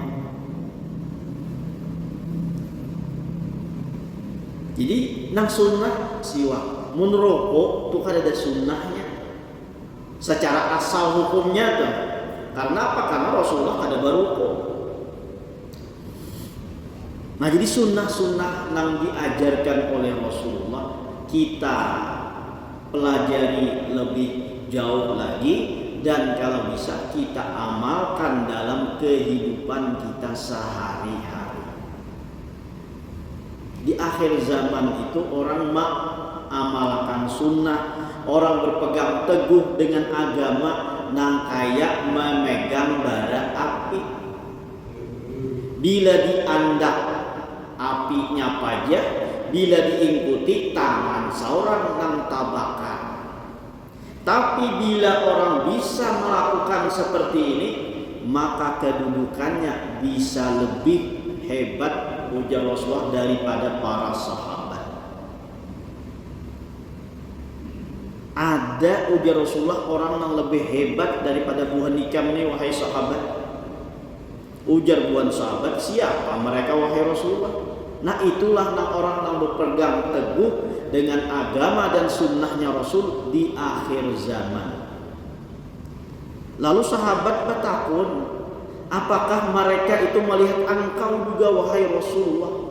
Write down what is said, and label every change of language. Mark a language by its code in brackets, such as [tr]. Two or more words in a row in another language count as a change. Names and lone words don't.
[bjn] Jadi nang sunnah siwak, mun rokok tuh kan ada sunnahnya. Secara asal hukumnya tuh. Karena apa? Karena Rasulullah kada barukuk. [id] Nah, jadi sunnah-sunnah yang diajarkan oleh Rasulullah kita pelajari lebih jauh lagi dan kalau bisa kita amalkan dalam kehidupan kita sehari-hari. Di akhir zaman itu orang mengamalkan sunnah, orang berpegang teguh dengan agama nang kayak memegang bara api. [bjn] Bila diandak apinya pajak, bila diikuti tangan seorang nang tabakan. [id] Tapi bila orang bisa melakukan seperti ini, maka kedudukannya bisa lebih hebat ujar Rasulullah daripada para sahabat. [bjn] Ada ujar Rasulullah orang yang lebih hebat daripada buhan nikam ini wahai sahabat. Ujar buhan sahabat, siapa mereka wahai Rasulullah? [id] Nah itulah orang yang berpegang teguh dengan agama dan sunnahnya Rasul di akhir zaman. Lalu sahabat bertakun, apakah mereka itu melihat engkau juga wahai Rasulullah?